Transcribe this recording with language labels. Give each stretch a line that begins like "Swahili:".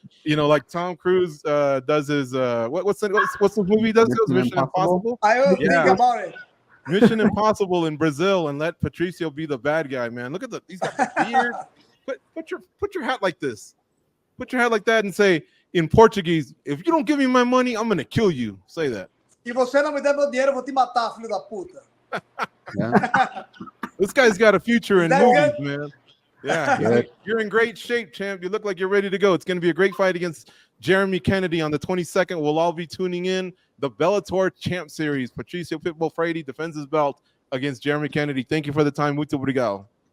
English: You know, like Tom Cruise does his what's the movie he does? Mission Impossible. I will think about it. Mission Impossible in Brazil, and let Patricio be the bad guy, man. Look at he's got the beard. Put your hat like this. Put your hat like that and say in Portuguese, if you don't give me my money, I'm gonna kill you. Say that.
Portuguese: Se você não me der meu dinheiro, eu vou te matar, filho da puta.
English: Yeah. This guy's got a future in That movies, good? man. Yeah, you're in great shape, champ. You look like you're ready to go. It's going to be a great fight against Jeremy Kennedy on the 22nd. We'll all be tuning in. The Bellator Champions Series. Patricio Pitbull Freire defends his belt against Jeremy Kennedy. Thank you for the time.
Portuguese: Muito obrigado.